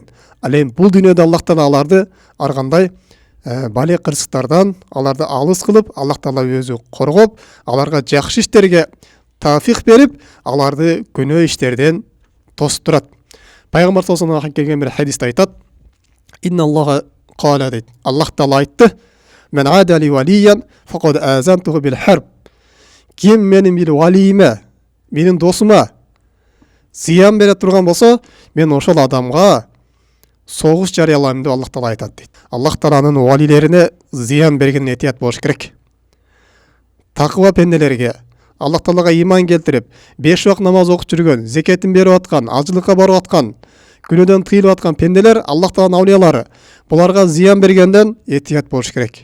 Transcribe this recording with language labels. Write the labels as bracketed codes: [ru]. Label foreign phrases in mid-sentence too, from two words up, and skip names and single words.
[ky] Ал эми бул дүйнөдө Аллах Таала аларды ар кандай бале кырсыктардан аларды алыс кылып, Аллах Таала өзү коргоп, аларга жакшы иштерге тафик берип, аларды күнөө иштерден тостурат. Пайгамбар [ar] صلى الله عليه [ky] келген бир хадисте айтат. [ar] إن الله قال [ky] дейт. Аллах Таала айтты. [ar] من عادى لي وليا فقد آذنته بالحرب. [ky] Ким менин бир валийиме, менин досума зыян бере турган болсо, мен ошол адамга согуш жарыялайм деп Аллах Таала айтат дейт. Аллах Тааланын валилерине зыян бергенге этият болуш керек. Такыба пенделерге Аллах Таалага иман келтирип, 5 вакыт намаз окуп жүргөн, зекетин берип аткан, ажылыкка барып аткан, күнөөдөн тыйылып аткан пенделер, Аллах Тааланын аулиялары, буларга зыян бергенден этият болуш керек.